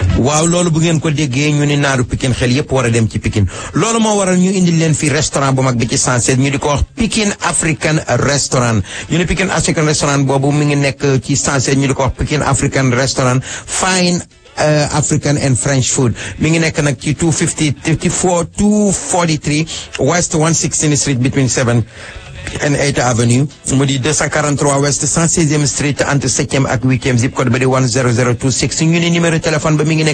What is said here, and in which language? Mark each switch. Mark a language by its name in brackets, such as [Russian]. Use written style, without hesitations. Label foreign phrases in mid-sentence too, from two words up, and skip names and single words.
[Wolof] waaw loolu bu ngeen ko déggee ñu ni naaru Pikine xel yépp war a dem ci Pikine loolu moo waral ñu indil leen fi restaurant bu mag bi ci 116 ñu di ko wax Pikine African Restaurant ñu ne Pikine African Restaurant boobu mi ngi nekk ci 116 ñu di ko wax Pikine African Restaurant [English] fine African and French food [Wolof] mi ngi nekk nag ci 243 West 116th Street [English] between 7 and 8th Avenue [Wolof] mu di 243 West 116e Street [French] entre 7e [Wolof] ak 8e [English] zip code [Wolof] ba di 10026 ñu ne [French] numéro téléphone [Wolof] ba mi ngi